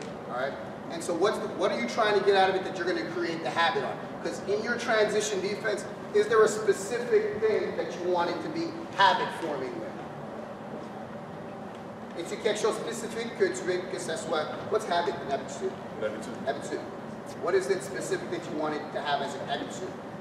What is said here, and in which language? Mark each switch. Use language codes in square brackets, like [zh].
[en] All right. And so what are you trying to get out of it that you're going to create the habit on? Because in your transition defense, is there a specific thing that you want it to be habit forming with? [fr] Est-ce quelque chose spécifique que tu veux que ça soit? [en] What's habit? An habitude. An habitude. Habitude. What is it specific that you want it to have as an habitude?